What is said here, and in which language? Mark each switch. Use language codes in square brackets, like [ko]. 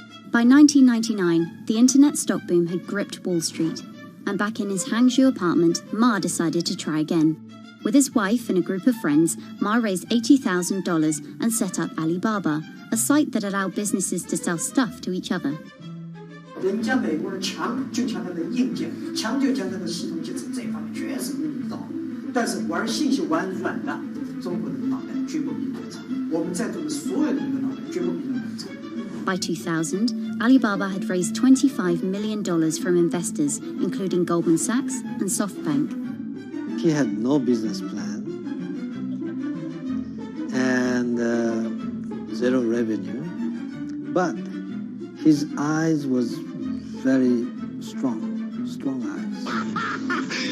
[en] By 1999, the internet stock boom had gripped Wall Street, and back in his Hangzhou apartment, Ma decided to try again. With his wife and a group of friends, Ma raised $80,000 and set up Alibaba, a site that allowed businesses to sell stuff to each other. [zh] 人家美国人强就强它的硬件，强就强它的系统建设，这方面确实没有到。但是玩信息玩软的，中国人的脑袋绝不比我们差。我们在座的所有人的脑袋绝不比他们差。 [en] By 2000, Alibaba had raised $25 million from investors, including Goldman Sachs and SoftBank. He had no business plan and zero revenue, but his eyes was very strong eyes.